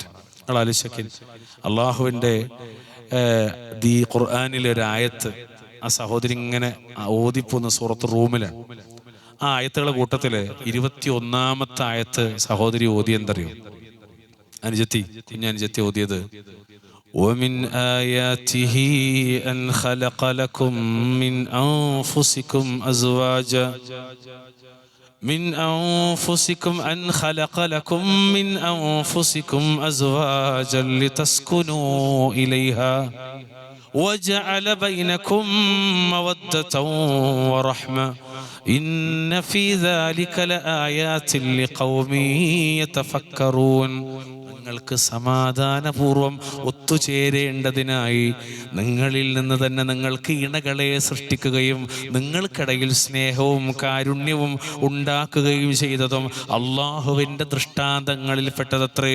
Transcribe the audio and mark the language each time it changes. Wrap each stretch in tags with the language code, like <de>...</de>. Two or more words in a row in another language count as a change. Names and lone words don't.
<ml>നിങ്ങൾ ആലോചിച്ചൊക്കെ, അള്ളാഹുവിൻ്റെ ഈ ഖുർആനിലെ ഒരു ആയത്ത് ആ സഹോദരി ഇങ്ങനെ ഓതിപ്പോന്ന സൂറത്ത് റൂമിലാണ്. ആ ആയത്തുകളുടെ കൂട്ടത്തില് 21-ാമത്തെ ആയത്ത് സഹോദരി ഓതി എന്തറിയോ? അനുജത്തി, കുഞ്ഞനുജത്തി ഓതിയത്</ml> <ar>ومن آياته أن خلق لكم من أنفسكم أزواجا أن خلق لكم من أنفسكم أزواجا لتسكنوا إليها وجعل بينكم مودة ورحمة إن في ذلك لآيات لقوم يتفكرون.</ar> <ml>നിങ്ങൾക്ക് സമാധാനപൂർവം ഒത്തുചേരേണ്ടതിനായി നിങ്ങളിൽ നിന്ന് തന്നെ നിങ്ങൾക്ക് ഇണകളെ സൃഷ്ടിക്കുകയും നിങ്ങൾക്കിടയിൽ സ്നേഹവും കാരുണ്യവും ഉണ്ടാക്കുകയും ചെയ്തതും അള്ളാഹുവിൻ്റെ ദൃഷ്ടാന്തങ്ങളിൽ പെട്ടതത്രേ.</ml>